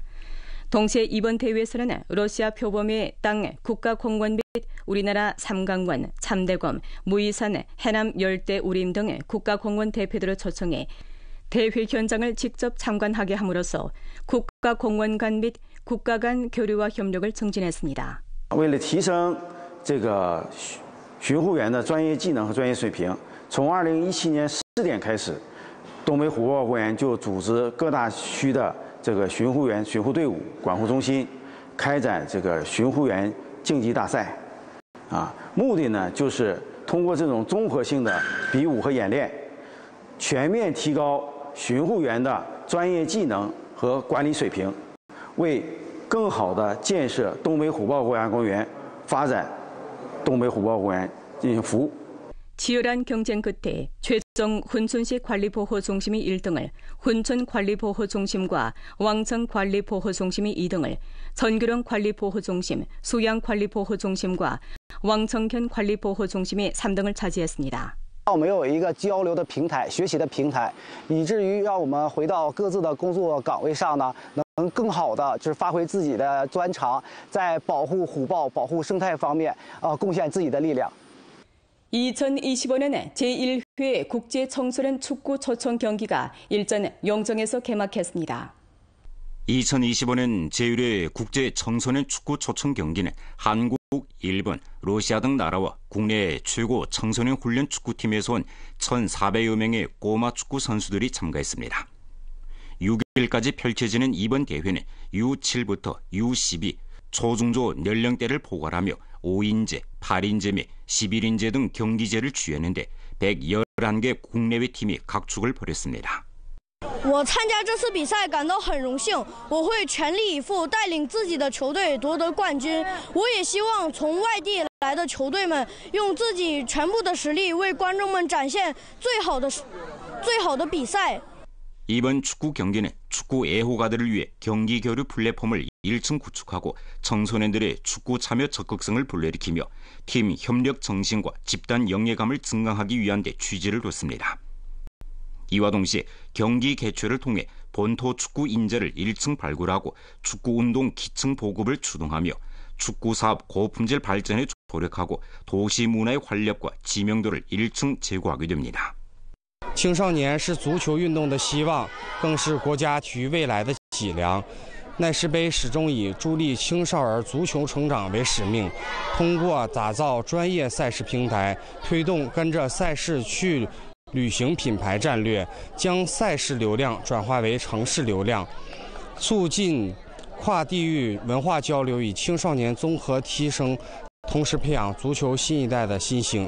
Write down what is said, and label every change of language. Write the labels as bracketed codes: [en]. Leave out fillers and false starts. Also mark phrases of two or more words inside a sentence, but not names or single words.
[ko] 동시에 이번 대회에서는 러시아 표범의 땅 국가공원 및 우리나라 삼강원, 참대검, 무이산, 해남 열대우림 등 국가공원 대표들을 초청해 대회 현장을 직접 참관하게 함으로써 국가공원 간 및 국가 간 교류와 협력을 증진했습니다. [zh] 为了提升这个巡护员的专业技能和专业水平，从2017年4点开始，东北虎豹公园就组织各大区的这个巡护员、巡护队伍、管护中心开展这个巡护员竞技大赛，目的呢就是通过这种综合性的比武和演练，全面提高巡护员的专业技能和管理水平，为更好的建设东北虎豹国家公园、发展东北虎豹公园进行服务。 [ko] 치열한 경쟁 끝에 최종 훈춘시 관리보호중심이 1등을, 훈춘관리보호중심과 왕청관리보호중심이 2등을, 전규령 관리보호중심, 수양관리보호중심과 왕청현 관리보호중심이 3등을 차지했습니다. [zh] 我们有一个交流的平台、学习的平台，以至于让我们回到各自的工作岗位上呢，能更好的就是发挥自己的专长，在保护虎豹、保护生态方面贡献自己的力量。 [ko] 2025년 제1회 국제청소년 축구 초청 경기가 일전 용정에서 개막했습니다. 2025년 제1회 국제청소년 축구 초청 경기는 한국, 일본, 러시아 등 나라와 국내 최고 청소년 훈련 축구팀에서 온 1,400여 명의 꼬마 축구 선수들이 참가했습니다. 6일까지 펼쳐지는 이번 대회는 U7부터 U12 초중조 연령대를 포괄하며 5인제, 8인제 및 11인제 등 경기제를 취했는데 111개 국내외 팀이 각축을 벌였습니다. [zh] 我参加这次比赛感到很荣幸，我会全力以赴带领自己的球队夺得冠军。我也希望从外地来的球队们用自己全部的实力为观众们展现最好的比赛。 [ko] 이번 축구 경기는 축구 애호가들을 위해 경기 교류 플랫폼을 1층 구축하고 청소년들의 축구 참여 적극성을 불러일으키며 팀 협력 정신과 집단 영예감을 증강하기 위한 데 취지를 뒀습니다. 이와 동시에 경기 개최를 통해 본토 축구 인재를 1층 발굴하고 축구운동 기층 보급을 추동하며 축구사업 고품질 발전에 조력하고 도시 문화의 활력과 지명도를 1층 제고하게 됩니다. [zh] 青少年是足球运动的希望，更是国家体育未来的脊梁。奈世杯始终以助力青少儿足球成长为使命，通过打造专业赛事平台，推动跟着赛事去旅行品牌战略，将赛事流量转化为城市流量，促进跨地域文化交流与青少年综合提升，同时培养足球新一代的新星。